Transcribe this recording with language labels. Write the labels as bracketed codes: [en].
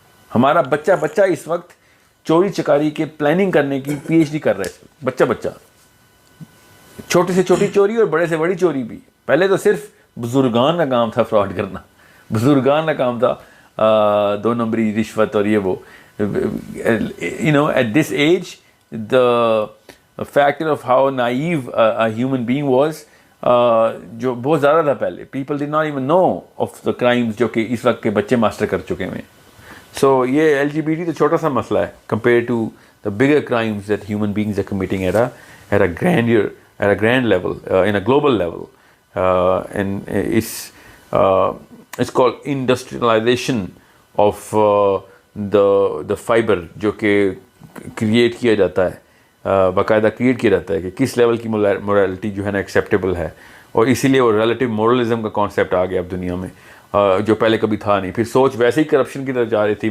[ur] ہمارا بچہ اس وقت چوری چکاری کے پلاننگ کرنے کی PhD کر رہے تھے. بچہ چھوٹی سے چھوٹی چوری اور بڑے سے بڑی چوری بھی. پہلے تو صرف بزرگان کا کام تھا فراڈ کرنا، بزرگان کا کام تھا 2 نمبری رشوت اور یہ وہ. [en] at this age the factor of how naive a human being was [ur] جو بہت زیادہ تھا پہلے. [en] people did not even know of the crimes [ur] جو کہ اس وقت کے بچے ماسٹر کر چکے ہیں. [en] so [ur] یہ LGBT تو چھوٹا سا مسئلہ ہے [en] compared to the bigger crimes that human beings are committing at a grand level, in a global level. And it's called industrialization of the fiber [ur] جو کہ کریٹ کیا جاتا ہے، باقاعدہ کریٹ کیا جاتا ہے کہ کس لیول کی مورالٹی جو ہے نا ایکسیپٹیبل ہے. اور اسی لیے وہ ریلیٹیو مورلزم کا کانسیپٹ آ گیا اب دنیا میں جو پہلے کبھی تھا نہیں. پھر سوچ ویسے ہی کرپشن کی طرف جا رہی تھی.